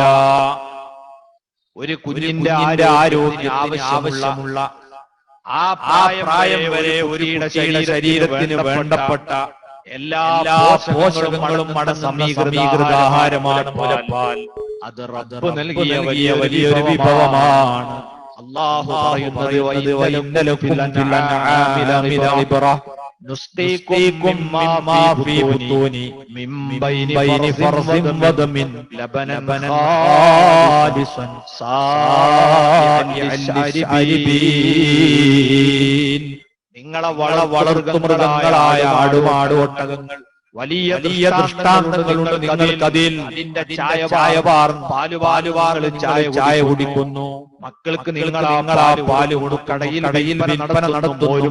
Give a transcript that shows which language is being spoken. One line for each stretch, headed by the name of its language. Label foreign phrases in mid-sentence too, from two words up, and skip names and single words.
Malayalam: ഒരു കുഞ്ഞിന്റെ ആരോഗ്യത്തിന് ആവശ്യമുള്ള ആ പ്രായം വരെ ഒരു ശരീരത്തിന് വേണ്ടപ്പെട്ട എല്ലാ പോഷകങ്ങളും അടങ്ങുന്ന ആഹാരമാണ് മുലപ്പാൽ. അത് റബ്ബ് നൽകിയ വലിയൊരു വിഭവമാണ്. അല്ലാഹു പറയുന്നത്
Arabic: نسقيكم مما في بطوني من بين فرث ودم لبنا خالصا صافيا للشاربين.
Malayalam: നിങ്ങളെ വളർത്തുമൃഗങ്ങളായ ആടുമാട് ഒട്ടകങ്ങൾ വലിയ ദൃഷ്ടാന്തങ്ങളുണ്ട് നിങ്ങൾക്കതിൽ. അതിന്റെ പാലുവാറുകൾ ചായ കുടിക്കുന്നു. മക്കൾക്ക് നിങ്ങൾ ആ പാല് കടയിൽ വിൽപ്പന നടത്തുന്നു.